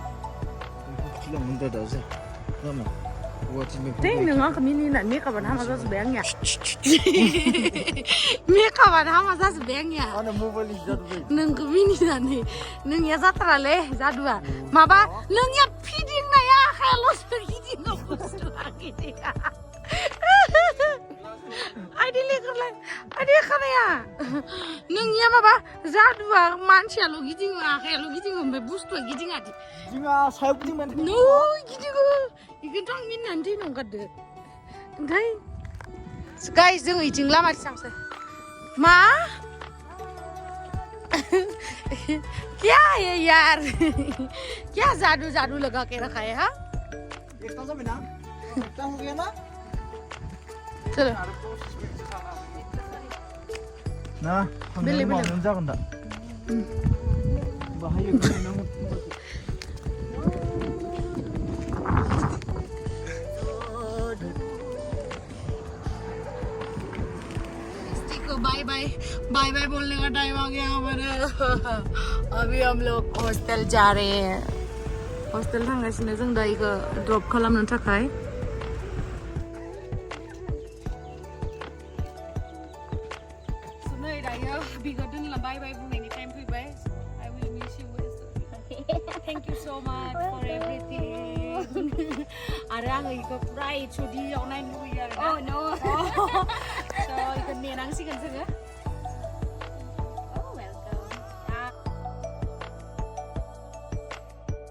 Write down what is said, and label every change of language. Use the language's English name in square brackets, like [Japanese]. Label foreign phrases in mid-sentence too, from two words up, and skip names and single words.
[Bodo] दे नों आंखौ मिनिनानै मेकआपआनो हामा जाजोब्बाय आंनिया मेकआपआनो हामा जाजोब्बाय आंनिया नोंखौ मिनिनानै नोंनिया जाथारालै जादुआ माबा नोंनिया फिदिंनाया आखायाल'सो गिदिङो बुस्थुआ गिदिङा आइदि खानाया नोंनिया माबा जादुआ मानसियाल' गिदिङो आखायाल' गिदिङो ओमफ्राय बुस्थुआ गिदिङा जोंहा सायाव गिदिंबाय नो गिदिङो बेखौथ' आं मिनिनानै थैनो ओंखारदो ओमफ्राय गाइस जों इथिं लामाथिं थांसै मा [Hindi] क्या है यार क्या जादू लगा के रखा है हाँ चलो [Bodo] ना बेले जागोन दा बाहायो [English] bye bye [Hindi] बोलने का टाइम आ गया हमारा अभी हम लोग हॉस्टल जा रहे हैं [Bodo] हॉस्टल थांगासिनो जों दा इखौ ड्रप खालामनो थाखाय नै दायो बिखौ दोनला [English] bye bye [Bodo] बुंनायनि टाइम फैबाय [English] I will miss you thank you so much for everything [Bodo] आरो आङो इखौ पुरा HOD-आव नायनो लुबैयो आरो [English] Oh no. [Bodo] so इखौ नेनांसिगोन जोङो [English] Oh welcome.